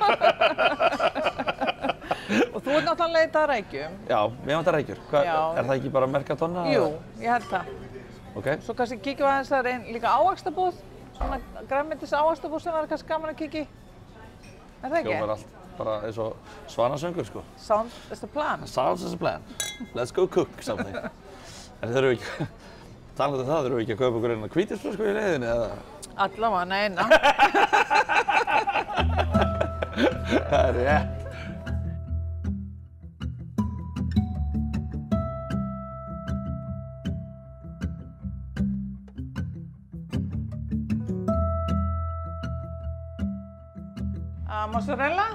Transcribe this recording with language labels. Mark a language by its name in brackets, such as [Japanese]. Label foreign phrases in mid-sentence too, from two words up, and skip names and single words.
[Icelandic] Og þú ert náttúrulega að leita að rækjum. Já, mér vantar rækjur. Er það ekki bara Mercatonna? Jú, ég held það. Ok. Svo kannski kíkjum við aðeins að líka ávaxtabúð, svona grænmetis ávaxtabúð sem var kannski gaman að kíkja í. Er það ekki? Hljómar allt bara eins og svanasöngur, sko. [English] Sounds as a plan. Sounds as a plan. Let's go cook something. [Icelandic] En þurfum við ekki, talandi það, þurfum við ekki að kaupa okkur eina hvítisflösku í leiðinni, eða? Allavega eina. Það er rétt. Mozzarella?